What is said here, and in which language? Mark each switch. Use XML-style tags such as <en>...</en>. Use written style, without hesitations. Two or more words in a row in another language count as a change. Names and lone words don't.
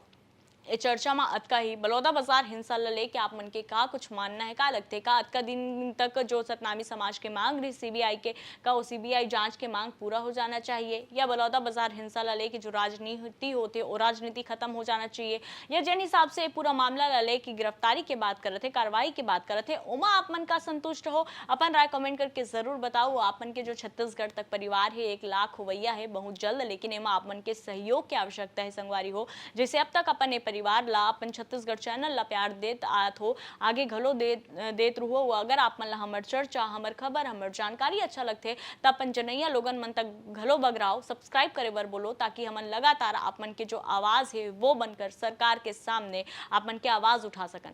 <hne>ये चर्चा में अतका ही बलौदाबाजार हिंसा ला लेके आप मन के का कुछ मानना है, का लगते का अतका दिन तक जो सतनामी समाज के मांग रही सीबीआई के का वो सीबीआई जांच के मांग पूरा हो जाना चाहिए, या बलौदाबाजार हिंसा ला लेके जो राजनीति होते वो राजनीति खत्म हो जाना चाहिए, या जिन हिसाब से पूरा मामला ला लेके गिरफ्तारी के बात करते थे, कार्रवाई की बात करते थे, उमा आप मन का संतुष्ट हो। अपन राय कमेंट करके जरूर बताओ। आप मन के जो छत्तीसगढ़ तक परिवार है 1 लाख होवैया है बहुत जल्द, लेकिन एमा आप मन के सहयोग की आवश्यकता है संगवारी हो। जैसे अब तक अपन परिवार ला अपन छत्तीसगढ़ चैनल ला प्यार देत आत हो, आगे घलो देत रहो। अगर आप मन ला हमर चर्चा, हमर खबर, हमर जानकारी अच्छा लगथे त अपन जनैया लोगन मन तक घलो बगराओ, सब्सक्राइब करे बर बोलो, ताकि हमन लगातार आप मन के जो आवाज है वो बनकर सरकार के सामने आप मन के आवाज उठा सकन।</hne>